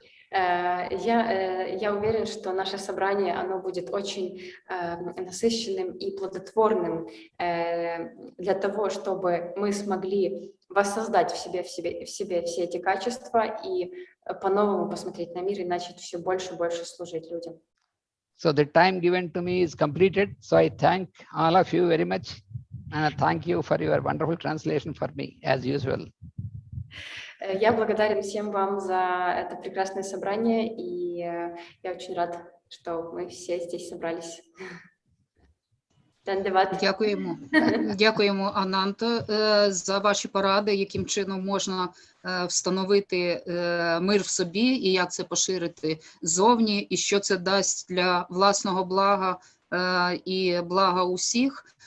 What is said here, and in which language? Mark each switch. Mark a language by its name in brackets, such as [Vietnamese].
[Russian] Я уверен, что наше собрание, оно будет очень насыщенным и плодотворным для того, чтобы мы смогли воссоздать в себе все эти качества и по-новому посмотреть на мир и начать все больше и больше служить людям. [English] So the time given to me is completed. So I thank all of you very much, and I thank you for your wonderful translation for me, as usual. [Russian] Я благодарен всем вам за это прекрасное собрание, и я очень рад, что мы все здесь собрались. [Ukrainian] Дякуємо. Дякуємо, Ананта, за ваші поради, яким чином можна встановити мир в собі і як це поширити зовні, і що це дасть для власного блага і блага усіх.